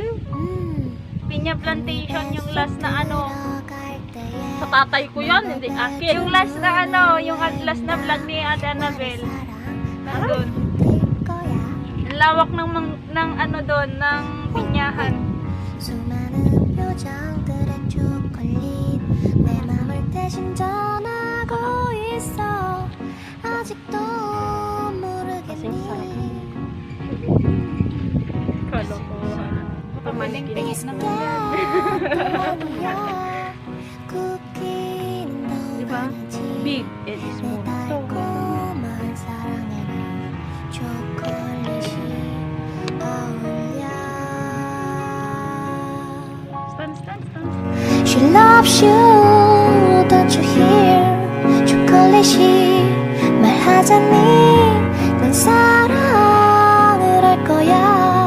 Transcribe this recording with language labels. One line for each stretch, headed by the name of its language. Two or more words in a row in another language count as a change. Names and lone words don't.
Filipino: Pinya plantation yung last na Sa tatay ko yun, hindi akin. yung last na yung last na vlog ni Ate Annabel. Nandun. Ang lawak ng doon, ng pinyahan.
Korean: 수많은 표정들의 초콜릿 내 맘을 대신 전하고 있어 아직도 모르겠니
Filipino: Kalokohan. Pamaling-tingin naman yan. Diba?
English: Big and small.
Korean: 달콤한 사랑에는 초콜릿이 어울려
English: Stand. She loves you, don't you hear?
Korean: 초콜릿이 말하자니 넌 사랑을 할 거야